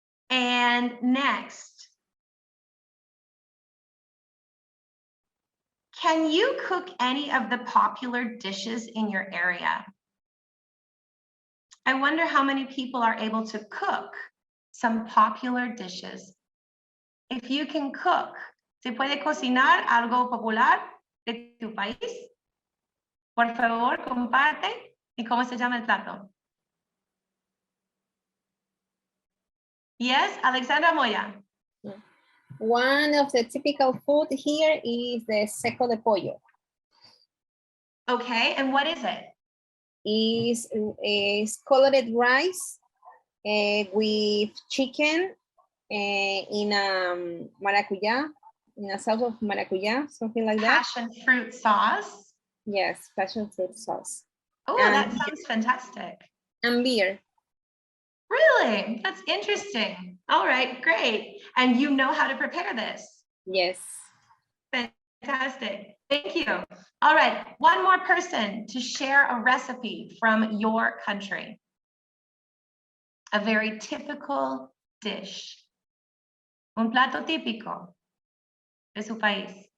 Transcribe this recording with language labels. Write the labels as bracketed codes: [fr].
[en] And next. Can you cook any of the popular dishes in your area? I wonder how many people are able to cook some popular dishes. If you can cook, [es] ¿se puede cocinar algo popular de tu país? Por favor, comparte. ¿Y cómo se llama el plato? [en] Yes, Alexandra Moya. One of the typical food here is the seco de pollo. Okay, and what is it? Is colored rice with chicken in maracuya, in a sauce of maracuya, something like that. Passion fruit sauce. Yes, passion fruit sauce. Oh, and, that sounds fantastic. And beer. Really? That's interesting. All right, great. And you know how to prepare this? Yes. Fantastic. Thank you. All right, one more person to share a recipe from your country. A very typical dish. [es] Un plato típico de su país.